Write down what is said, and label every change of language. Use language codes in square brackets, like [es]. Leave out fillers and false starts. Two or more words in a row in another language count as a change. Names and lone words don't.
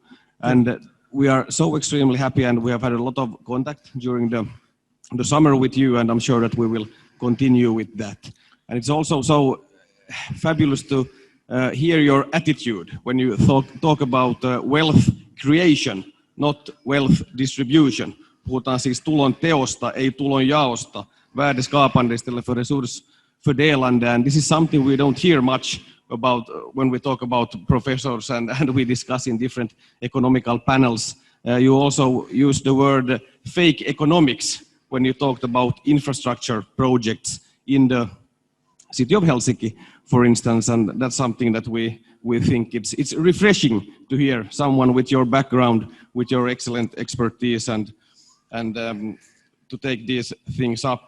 [en] And we are so extremely happy, and we have had a lot of contact during the summer with you, and I'm sure that we will continue with that. And it's also so fabulous to hear your attitude when you talk about wealth creation, not wealth distribution. [fi] Puhutaan siis tulon teosta, ei tulon jaosta, [sv] värdeskapande i stället för resursfördelande. [en] And this is something we don't hear much about when we talk about professors and we discuss in different economical panels. You also used the word fake economics when you talked about infrastructure projects in the city of Helsinki, for instance, and that's something that we think it's refreshing to hear someone with your background, with your excellent expertise, and to take these things up.